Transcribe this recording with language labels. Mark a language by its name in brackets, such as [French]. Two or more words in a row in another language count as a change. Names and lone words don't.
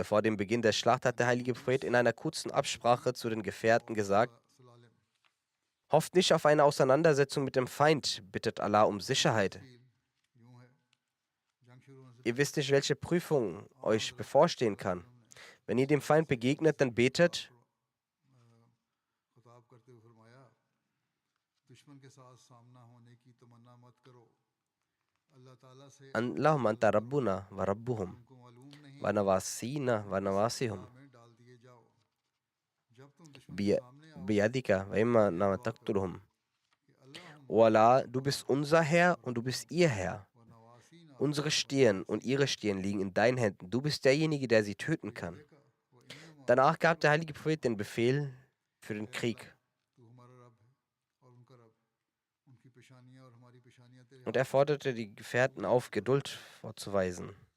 [German] Vor dem Beginn der Schlacht hat der heilige Prophet in einer kurzen Absprache zu den Gefährten gesagt: Hofft nicht auf eine Auseinandersetzung mit dem Feind, bittet Allah um Sicherheit. Ihr wisst nicht, welche Prüfung euch bevorstehen kann. Wenn ihr dem Feind begegnet, dann betet, [Arabic] اللهم أنت ربنا وربهم ونواصينا ونواصيهم بيدك وإما تقتلهم. [German] O Allah, du bist unser Herr und du bist ihr Herr. Unsere Stirn und ihre Stirn liegen in deinen Händen. Du bist derjenige, der sie töten kann. Danach gab der heilige Prophet den Befehl für den Krieg. Und er forderte die Gefährten auf, Geduld vorzuweisen.